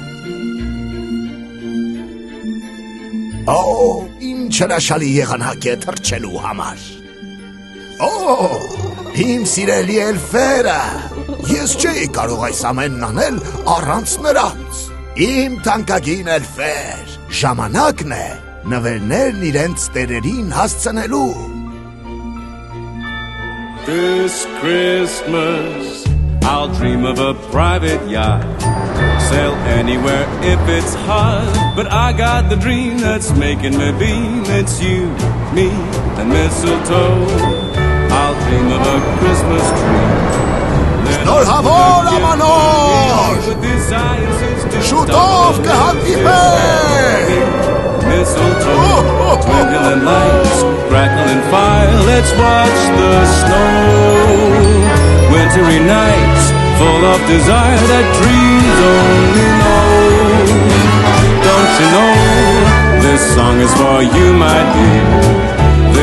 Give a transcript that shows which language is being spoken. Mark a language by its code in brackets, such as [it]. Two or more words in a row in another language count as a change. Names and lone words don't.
[hy] Ինչ հրաշալի եղանակ է թռչելու համար։ Իմ սիրելի էլֆերը, ես չէի կարող այս ամենն անել առանց նրանց։ Իմ թանկագին էլֆեր, ժամանակն է նվերներն իրենց տերերին հասցնելու։ [en] This Christmas I'll dream of a private yacht, sail anywhere if it's hot, but I got the dream that's making me beam. It's you, me, and mistletoe. I'll dream of a Christmas tree. [hy] Նոր հավոր ամանոր, շուտով կհանդիպենք։ [en] Mistletoe, twinkling lights, crackling fire. Let's watch the snow. Wintry nights, full of desire that dreams only know. Don't you know, this song is for you, my dear.